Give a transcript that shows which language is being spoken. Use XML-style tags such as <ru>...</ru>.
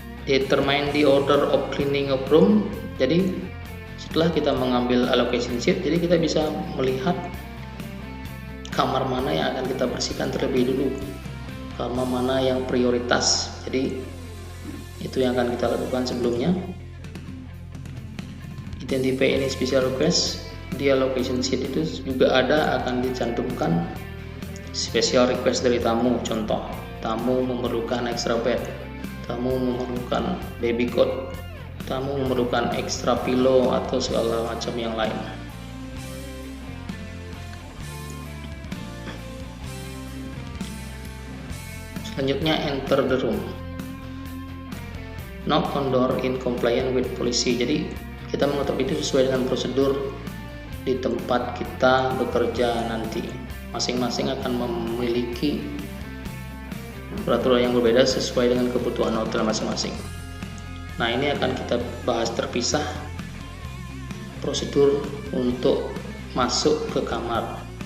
<en>Determine the order of cleaning of room.</en> <id>Jadi setelah kita mengambil allocation sheet, jadi kita bisa melihat kamar mana yang akan kita bersihkan terlebih dulu, kamar mana yang prioritas. Jadi itu yang akan kita lakukan sebelumnya.</id> <en>Identify any special request.</en> <id>Di allocation sheet itu juga akan dicantumkan special request dari tamu. Contoh, tamu memerlukan extra bed, tamu memerlukan baby cot, tamu memerlukan extra pillow atau segala macam yang lain. Selanjutnya,</id> <en>enter the room. Knock on door in compliance with policy.</en> <id>Jadi kita mengetuk itu sesuai dengan prosedur di tempat kita bekerja nanti. Masing-masing akan memiliki peraturan yang berbeda sesuai dengan kebutuhan hotel masing-masing. Nah, ini akan kita bahas terpisah prosedur untuk masuk ke kamar.</id>